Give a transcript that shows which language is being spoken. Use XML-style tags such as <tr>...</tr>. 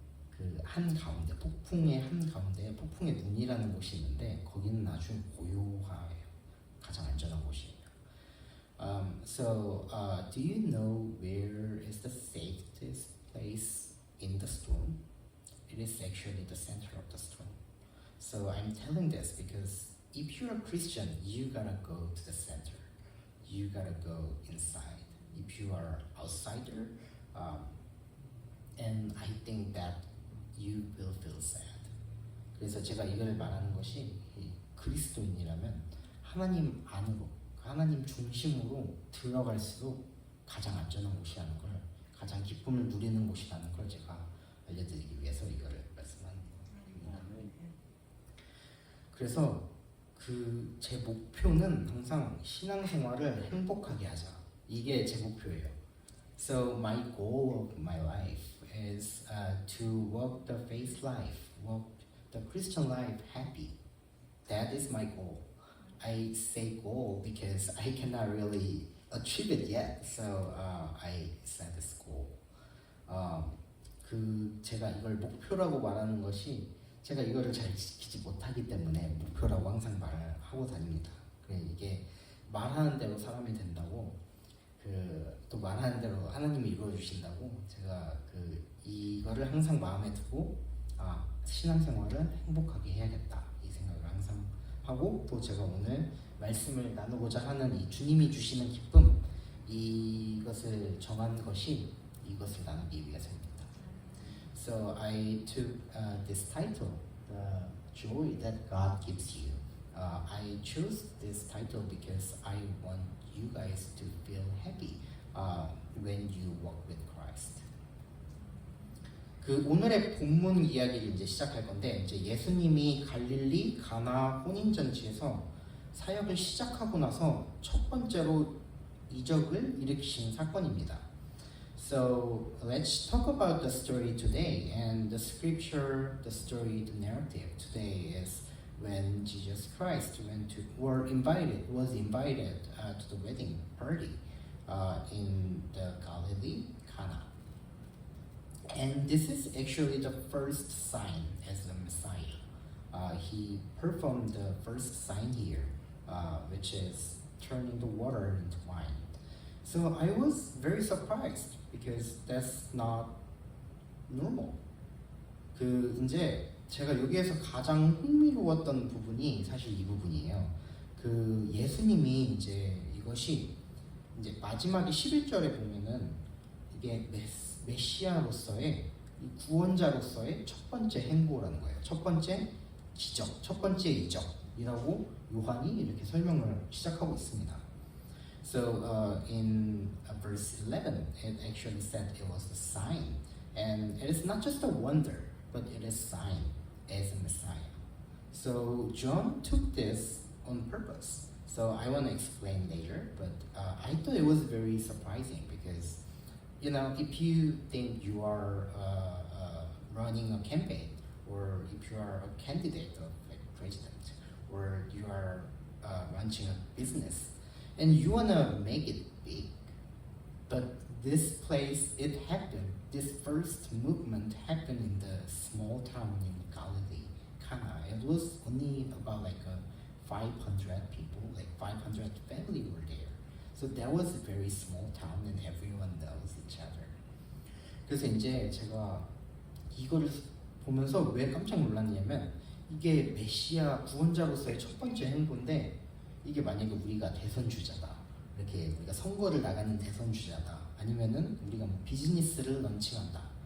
<ko>그 한가운데 폭풍의 한가운데 폭풍의 눈이라는 곳이 있는데 거기는 아주 고요해요. 가장 안전한 곳이에요.</ko> <en>So do you know where is the safest place in the storm? It is actually the center of the storm. So I'm telling this because if you're a Christian, you gotta go to the center. You gotta go inside. If you are outsider, and I think that you will feel sad.</en> <ko>그래서 제가 이걸 말하는 것이 그리스도인이라면 하나님 안으로, 하나님 중심으로 들어갈수록 가장 안전한 곳이라는 걸, 가장 기쁨을 누리는 곳이라는 걸 제가 알려드리기 위해서 이거를 말씀하는 겁니다. 그래서 제 목표는 항상 신앙생활을 행복하게 하자. 이게 제 목표예요.</ko> <en>So my goal of my life is to walk the faith life, walk the Christian life happy. That is my goal. I say goal because I cannot really achieve it yet. So I set this goal.</en> <ko>제가 이걸 목표라고 말하는 것이 제가 이거를 잘 지키지 못하기 때문에 목표라고 항상 말을 하고 다닙니다. 이게 말하는 대로 사람이 된다고, 또 말하는 대로 하나님이 이루어 주신다고, 제가 이거를 항상 마음에 두고 신앙생활을 행복하게 해야겠다 이 생각을 항상 하고, 또 제가 오늘 말씀을 나누고자 하는 이 주님이 주시는 기쁨, 이것을 정한 것이 이것을 나누기 위해서입니다.</ko> <en>So I took this title, The Joy That God Gives You. I chose this title because I want you guys to feel happy when you walk with Christ.</en> <ko>오늘의 본문 이야기를 이제 시작할 건데, 이제 예수님이 갈릴리 가나 혼인잔치에서 사역을 시작하고 나서 첫 번째로 이적을 일으키신 사건입니다.</ko> <en>So let's talk about the story today, and the scripture, the story, the narrative today is when Jesus Christ was invited to the wedding party in the Galilee, Cana. And this is actually the first sign as the Messiah. He performed the first sign here, which is turning the water into wine. So I was very surprised because that's not normal.</en> <ko>이제 제가 여기에서 가장 흥미로웠던 부분이 사실 이 부분이에요. 예수님이 이제 이것이 이제 마지막에 11절에 보면은 이게 메시아로서의 이 구원자로서의 첫 번째 행보라는 거예요. 첫 번째 기적, 첫 번째 이적이라고 요한이 이렇게 설명을 시작하고 있습니다.</ko> <en>So in verse 11, it actually said it was a sign, and it is not just a wonder, but it is sign as a Messiah. So John took this on purpose. So I want to explain later, but I thought it was very surprising because, you know, if you think you are running a campaign, or if you are a candidate of like president, or you are launching a business, and you wanna make it big, but this place, it happened. This first movement happened in the small town in Galilee, Cana. It was only about like 500 people, like 500 family were there. So that was a very small town, and everyone knows each other.</en> <ko>그래서 이제 제가 이거를 보면서 왜 깜짝 놀랐냐면 이게 메시아 구원자로서의 첫 번째 행보인데 이게 만약에 우리가 대선 주자다, 이렇게 우리가 선거를 나가는 대선 주자다, 아니면은 우리가 뭐 비즈니스를 런칭한다,</ko>